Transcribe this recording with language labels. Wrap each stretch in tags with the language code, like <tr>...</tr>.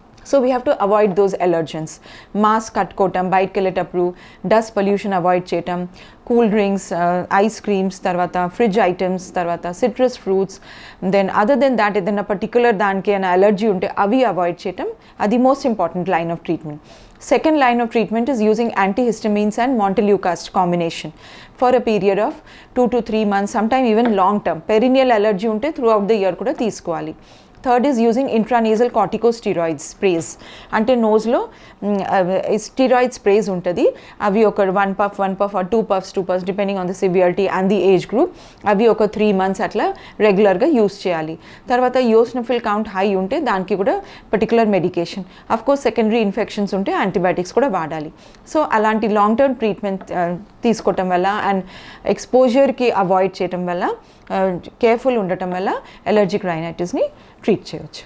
<en>So we have to avoid those allergens.</en> <te>Mask కట్టుకోవటం, బయటకు వెళ్ళేటప్పుడు dust pollution avoid చేయటం, cool drinks, ice creams, తర్వాత fridge items, తర్వాత citrus fruits,</te> <en>then other than that</en> <te>ఏదైనా particular దానికి ఏమైనా అలర్జీ ఉంటే అవి అవాయిడ్ చేయటం, అది most important line of treatment.</te> <en>Second line of treatment is using antihistamines and montelukast combination for a period of 2 to 3 months, sometime even long term. Perennial allergy</en> <te>unte</te> <en>throughout the year</en> <te>kuda teeskovali.</te> <en>Third is using intranasal corticosteroids sprays.</en> <te>అంటే నోస్లో steroid sprays ఉంటుంది. అవి ఒక</te> <en>1 puff or 2 puffs depending on the severity and the age group.</en> <te>అవి ఒక 3 months అట్లా రెగ్యులర్గా use చేయాలి. తర్వాత యోస్నోఫిల్ కౌంట్ హై ఉంటే దానికి కూడా particular medication. Of course secondary infections ఉంటే యాంటీబయాటిక్స్ కూడా వాడాలి. సో అలాంటి లాంగ్ టర్మ్ ట్రీట్మెంట్ తీసుకోవటం వల్ల అండ్ ఎక్స్పోజర్కి అవాయిడ్ చేయటం వల్ల, కేర్ఫుల్ ఉండటం వల్ల ఎలర్జిక్ రైనైటిస్ని ట్రీట్ చేయవచ్చు.</te>